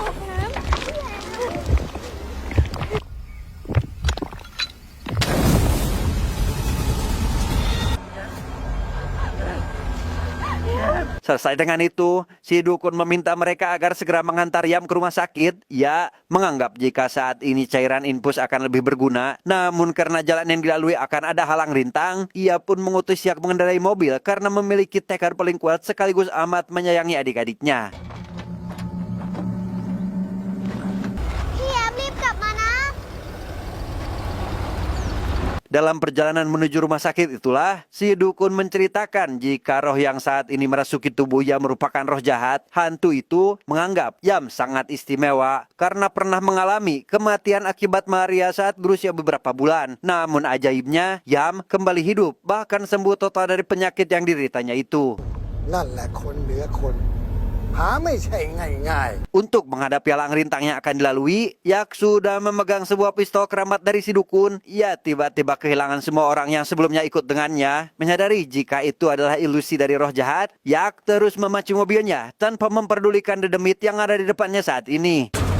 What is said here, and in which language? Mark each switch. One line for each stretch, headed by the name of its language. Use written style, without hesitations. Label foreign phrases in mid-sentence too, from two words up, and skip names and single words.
Indonesian: Selesai dengan itu, si dukun meminta mereka agar segera mengantar Yam ke rumah sakit. Ia menganggap jika saat ini cairan infus akan lebih berguna. Namun karena jalan yang dilalui akan ada halang rintang, ia pun mengutus Yak mengendarai mobil karena memiliki tekad paling kuat sekaligus amat menyayangi adik-adiknya.
Thai: พี่แย้มรีบกลับมานะ
Indonesian: Dalam perjalanan menuju rumah sakit itulah, si dukun menceritakan jika roh yang saat ini merasuki tubuh Yam merupakan roh jahat. Hantu itu menganggap Yam sangat istimewa karena pernah mengalami kematian akibat malaria saat berusia beberapa bulan. Namun ajaibnya, Yam kembali hidup, bahkan sembuh total dari penyakit yang dideritanya itu.
Thai: นั่นแหละคนเหนือคนหาไม่ใช่ง่ายๆ
Indonesian: Untuk menghadapi halang rintang yang akan dilalui, Yak sudah memegang sebuah pistol keramat dari si dukun. Ia tiba-tiba kehilangan semua orang yang sebelumnya ikut dengannya. Menyadari jika itu adalah ilusi dari roh jahat, Yak terus memacu mobilnya tanpa memperdulikan dedemit yang ada di depannya saat ini.